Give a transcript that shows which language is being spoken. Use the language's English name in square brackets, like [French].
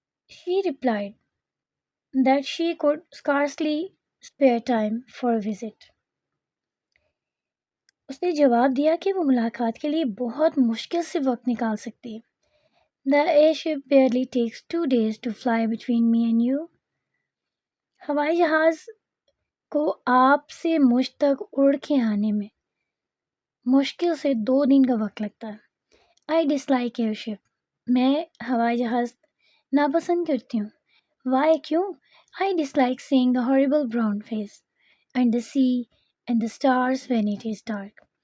[English] She replied that she could scarcely spare time for a visit. [Urdu] اس نے جواب دیا کہ وہ ملاقات کے لیے بہت مشکل سے وقت نکال سکتی ہے. [English] The airship barely takes 2 days to fly between me and you. [Urdu] ہوائی جہاز کو آپ سے مجھ تک اڑ کے آنے میں مشکل سے 2 دن کا وقت لگتا ہے. [English] I dislike airship. [Urdu] میں ہوائی جہاز ناپسند کرتی ہوں. [English] Why؟ کیوں؟ I dislike seeing the horrible brown face and the sea and the stars when it is dark.